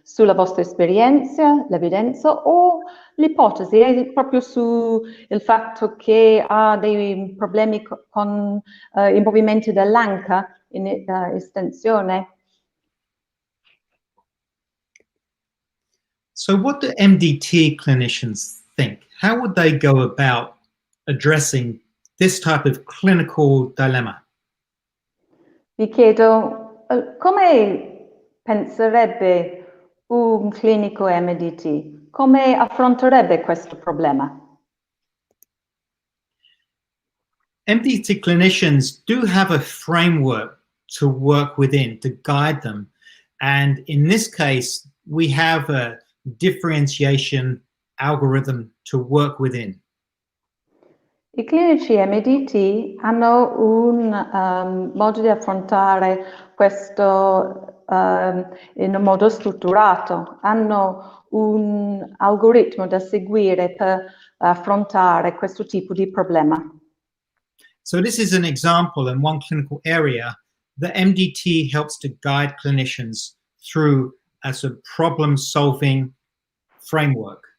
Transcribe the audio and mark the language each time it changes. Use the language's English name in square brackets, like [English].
[Italian] Sulla vostra esperienza, l'evidenza o l'ipotesi? È proprio sul fatto che ha dei problemi con i movimenti dell'anca in estensione? [English] So what do MDT clinicians think? How would they go about addressing this type of clinical dilemma? [Italian] Vi chiedo, come penserebbe un clinico MDT? Come affronterebbe questo problema? [English] MDT clinicians do have a framework to work within, to guide them. And in this case, we have a differentiation algorithm to work within. [Italian] I clinici MDT hanno un modo di affrontare questo in un modo strutturato, hanno un algoritmo da seguire per affrontare questo tipo di problema. [English] So this is an example in one clinical area. The MDT helps to guide clinicians through a sort of problem-solving framework.